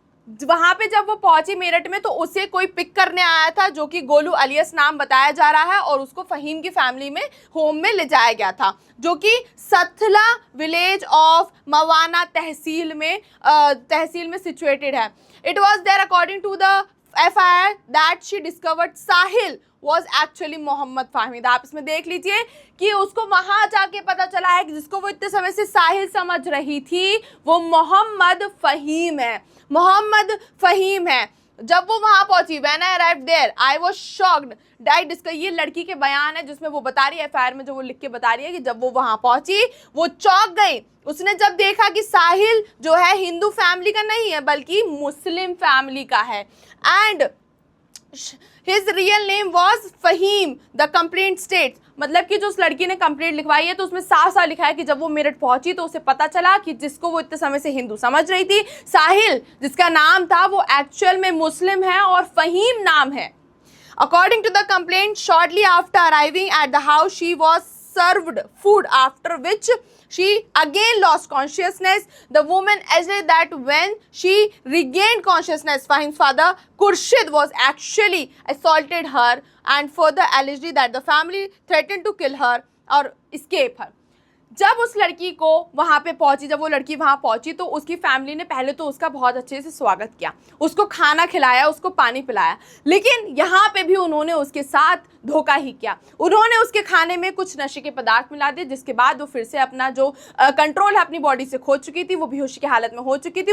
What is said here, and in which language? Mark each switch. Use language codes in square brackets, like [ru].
[hi] वहां पे जब वो पहुंची मेरठ में तो उसे कोई पिक करने आया था जो कि गोलू अलियस नाम बताया जा रहा है, और उसको फहीम की फैमिली में होम में ले जाया गया था, जो कि सथला विलेज ऑफ मवाना तहसील में सिचुएटेड है। It was there according to the [en] FIR that she discovered Sahil was actually Mohammad Fahim. [hi] आप इसमें देख लीजिए कि उसको वहां जाके पता चला है कि जिसको वो इतने समय से साहिल समझ रही थी वो मोहम्मद फहीम है, मोहम्मद फहीम है। जब वो वहां पहुंची, when I arrived there I was shocked that discover, ये लड़की के बयान है जिसमें वो बता रही है, एफआईआर में जो वो लिख के बता रही है कि जब वो वहां पहुंची वो चौंक गई। उसने जब देखा कि साहिल जो है हिंदू फैमिली का नहीं है बल्कि मुस्लिम फैमिली का है, and his real name was Faheem. The complaint states, मतलब कि जो उस लड़की ने कंप्लेंट लिखवाई है तो उसमें साफ साफ लिखा है कि जब वो मेरठ पहुंची तो उसे पता चला कि जिसको वो इतने समय से हिंदू समझ रही थी, साहिल जिसका नाम था, वो एक्चुअल में मुस्लिम है और फहीम नाम है। [en] According to the complaint, shortly after arriving at the house, she was served food, after which she again lost consciousness. The woman alleged that when she regained consciousness, Fahim's father Khurshid was actually assaulted her, and further alleged that the family threatened to kill her or escape her. [hi] जब उस लड़की को वहाँ पे पहुँची, जब वो लड़की वहाँ पहुँची तो उसकी फैमिली ने पहले तो उसका बहुत अच्छे से स्वागत किया, उसको खाना खिलाया, उसको पानी पिलाया, लेकिन यहाँ पे भी उन्होंने उसके साथ धोखा ही किया। उन्होंने उसके खाने में कुछ नशे के पदार्थ मिला दिए, जिसके बाद वो फिर से अपना जो कंट्रोल है अपनी बॉडी से खो चुकी थी, वो बेहोशी की हालत में हो चुकी थी।